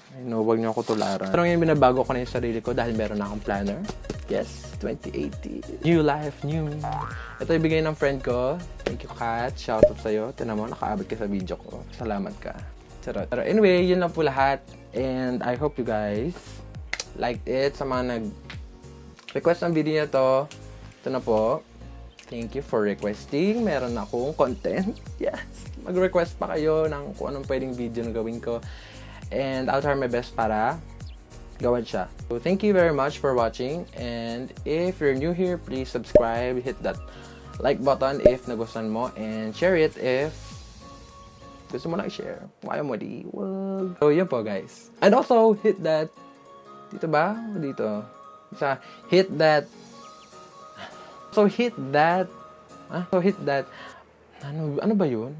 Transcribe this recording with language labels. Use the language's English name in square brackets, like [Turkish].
[Filipino] Wag niyo ako tularan. Pero ngayon binabago ko na yung sarili ko dahil meron na akong planner. [English] Yes, 2080. New life, new me. [Filipino] Ito ibigay ng friend ko. [English] Thank you, Kat. Shout out sa'yo. [Filipino] Tinan mo, nakaabot ka sa video ko. Salamat ka. Charaught. Pero anyway, yun lang po lahat. [English] And I hope you guys liked it. [Filipino] Sa mga nag-request ng video niya to, ito na po. [English] Thank you for requesting. [Filipino] Meron akong content. Yes. Mag-request pa kayo ng kung anong pwedeng video na gawin ko. [English] And I'll try my best [Filipino] para gawin siya. [English] So, thank you very much for watching. And if you're new here, please subscribe. Hit that like button if [Filipino] nagustuhan mo. [English] And share it if [Filipino] gusto mo na i-share. Ayaw mo di. Wag. [English] So, [Filipino] yun po [English] guys. And also, hit that. [Filipino] Dito ba? O dito? [English] Hit that. So hit that. So hit that. [Filipino] Ano ba yun?